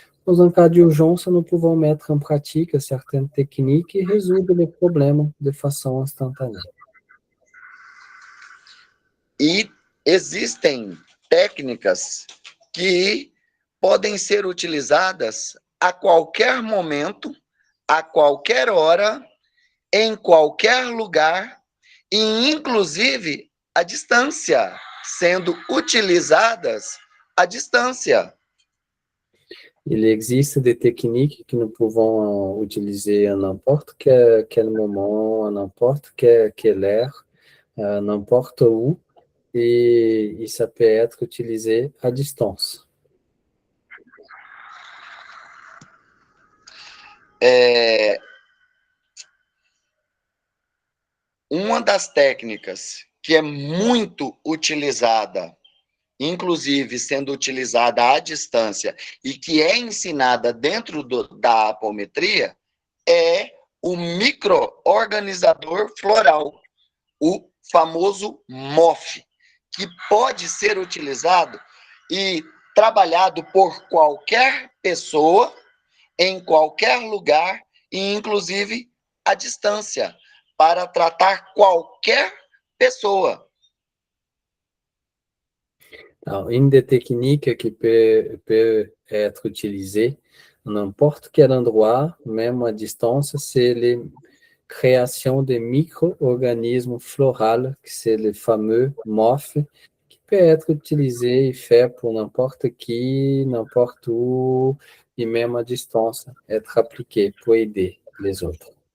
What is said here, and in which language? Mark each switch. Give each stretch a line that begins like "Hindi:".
French: Dans un cas d'urgence, nous pouvons mettre en pratique certaines techniques et résoudre les problèmes de façon instantanée.
Portuguese: E existem técnicas que podem ser utilizadas a qualquer momento, a qualquer hora, em qualquer lugar, e inclusive à distância, sendo utilizadas à distância.
French: Il existe des techniques que nous pouvons utiliser à n'importe quel moment, à n'importe quelle heure, n'importe où, et ça peut être utilisé à distance.
Portuguese: Uma das técnicas que é muito utilizada, inclusive sendo utilizada à distância, e que é ensinada dentro da apometria, é o microorganizador floral, o famoso MOF, que pode ser utilizado e trabalhado por qualquer pessoa, em qualquer lugar, e inclusive à distância, para tratar qualquer pessoa.
French: Alors, une des techniques qui peut être utilisée à n'importe quel endroit, même à distance, c'est la création de micro-organismes floraux, c'est le fameux MOF, qui peut être utilisé et fait pour n'importe qui, n'importe où, et même à distance, être appliqué pour aider les autres.